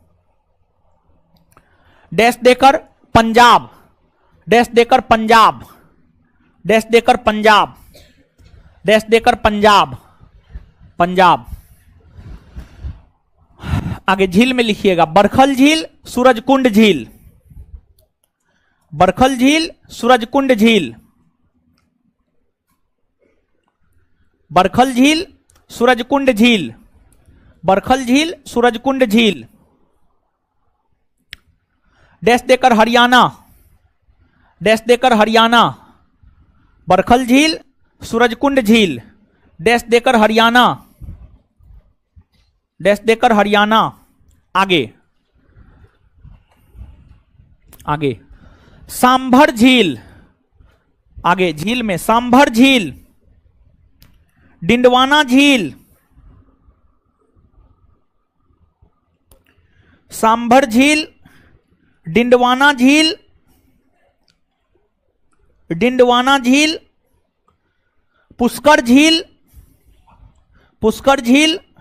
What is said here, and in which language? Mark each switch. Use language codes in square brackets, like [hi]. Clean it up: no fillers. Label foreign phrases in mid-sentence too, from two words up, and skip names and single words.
[hi] डैश देकर पंजाब, डैश देकर पंजाब, डैश देकर पंजाब, डैश देकर पंजाब, पंजाब। आगे झील में लिखिएगा बरखल झील, सूरजकुंड झील, बरखल झील, सूरजकुंड झील, बरखल झील, सूरजकुंड झील, बरखल झील, सूरजकुंड झील। डैश देकर हरियाणा, डैश देकर हरियाणा, बरखल झील, सूरजकुंड झील, डैश देकर हरियाणा, डैश देकर हरियाणा। आगे आगे सांभर झील, आगे झील में सांभर झील, डिंडवाना झील, सांभर झील, डिंडवाना झील, डिंडवाना झील, पुष्कर झील, पुष्कर झील,